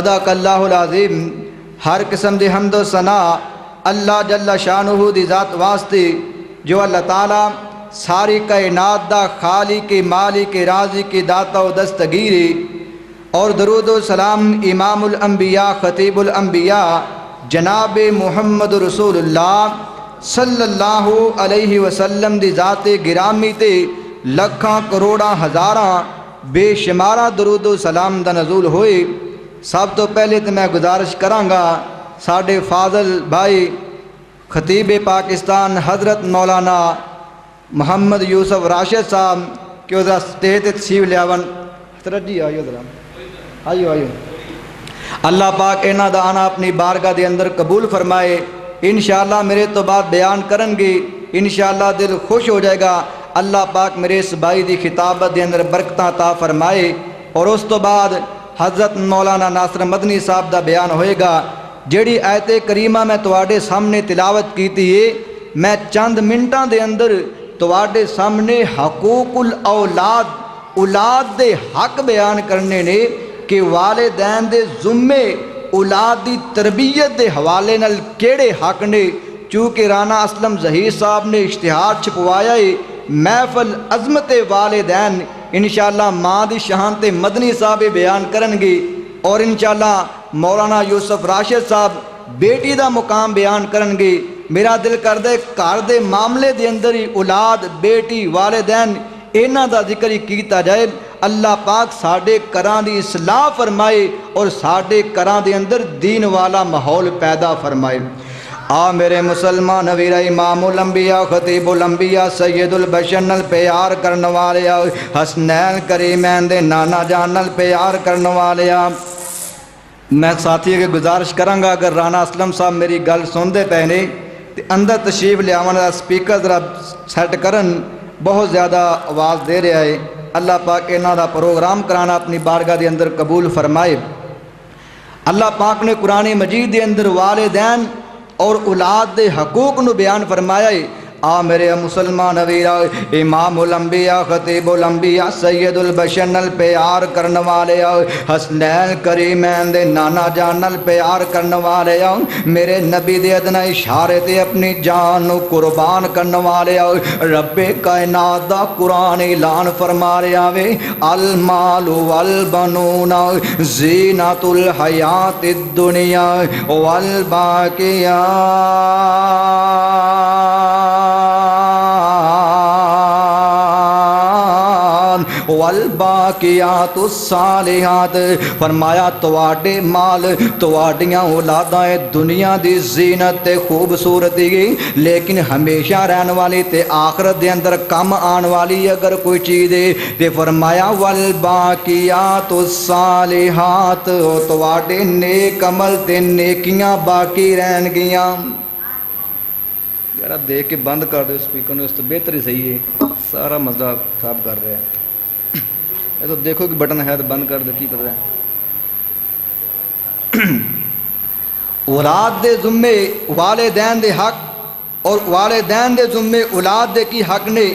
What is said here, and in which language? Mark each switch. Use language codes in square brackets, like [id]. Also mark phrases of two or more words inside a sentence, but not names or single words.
[pa] ہر قسم دی حمد و ثنا اللہ [ar] جل شانہ [pa] دی ذات واسطے جو اللہ تعالیٰ ساری کائنات دا خالق مالک رازق داتا و دستگیری، اور درود و سلام امام الانبیاء خطیب الانبیاء جناب محمد رسول اللہ [ar] صلی اللہ علیہ وسلم [pa] دی ذات گرامی تے لکھاں کروڑاں ہزاراں بے شمارہ درود و سلام دا نزول ہوئے۔ سب تو پہلے تو میں گزارش کراں گا ساڈے فاضل بھائی خطیب پاکستان حضرت مولانا محمد یوسف راشد صاحب کہ وہ ذرا سٹیج تے تشریف لیاون۔ حضرت جی آئیو ذرا، آئیو اللہ پاک انہاں دا آنا اپنی بارگاہ دے اندر قبول فرمائے۔ انشاءاللہ میرے تو بعد بیان کرن گے، انشاءاللہ دل خوش ہو جائے گا۔ اللہ پاک میرے اس بھائی دی خطابت دے اندر برکتاں عطا فرمائے، اور اس تو بعد حضرت مولانا ناصر مدنی صاحب دا بیان ہوئے گا۔ جیڑی آیت کریمہ میں تواڈے سامنے تلاوت کیتی ہے، میں چند منٹاں دے اندر تواڈے سامنے حقوق الاولاد، اولاد دے حق بیان کرنے نے کہ والدین دے ذمے اولاد دی تربیت دے حوالے نال کیڑے حق نے۔ چونکہ رانا اسلم ظہیر صاحب نے اشتہار چھپوایا ہے محفل عظمت والدین، انشاءاللہ ماں دی شان تے مدنی صاحب بیان کرن گے، اور انشاءاللہ مولانا یوسف راشد صاحب بیٹی دا مقام بیان کرن گے۔ میرا دل کردہ گھر دے معاملے دے اندر ہی اولاد بیٹی والدین انہاں دا ذکر ہی کیتا جائے۔ اللہ پاک ساڈے گھراں دی اصلاح فرمائے اور ساڈے گھراں دے اندر دین والا ماحول پیدا فرمائے۔ آ میرے مسلمان ویرا امام الانبیاء خطیب الانبیاء سید البشر نال پیار کرن والیا، حسنین کریمین دے نانا جان نال پیار کرن والیا، میں ساتھی کے گزارش کراں گا اگر رانا اسلم صاحب میری گل سندے پے نے تے اندر تشریف لیاون دا سپیکر ذرا سیٹ کرن، بہت زیادہ آواز دے رہا ہے۔ اللہ پاک انہاں دا پروگرام کرانا اپنی بارگاہ دے اندر قبول فرمائے۔ اللہ پاک نے قرآن مجید دے اندر والدین اور اولاد دے حقوق نو بیان فرمایا ہے۔ آ میرے مسلمان ویرا امام الانبیاء خطیب الانبیاء سید البشر نال پیار کرن والے، حسنین کریمین دے نانا جان نال پیار کرن والے، میرے نبی دے ادنا اشارے تے اپنی جان نو قربان کرن والے، رب کائنات دا قرآن اعلان فرما رہا وے [ar] المال والبنون زینت الحیات الدنیا والباقیات الصالحات، [pa] فرمایا تواڈے مال تواڈیاں اولاداں دنیا دی زینت تے خوبصورتی گئی، لیکن ہمیشہ رہن والی تے آخرت دے اندر کم آن والی اگر کوئی چیز ہے تے فرمایا [ar] والباقیات الصالحات، [pa] تواڈے نیک عمل تے نیکیاں باقی رہن گیاں۔ یار دیکھ کے بند کر دو سپیکر نے، اس تو بہتر ہی صحیح ہے، سارا مزہ خراب کر رہا ہے۔ [ur] یہ تو دیکھو کہ بٹن ہے تو بند کر دو، کی پتہ ہے۔ [pa] اولاد دے ذمے والدین دے حق اور والدین دے ذمے اولاد دے کی حق نے۔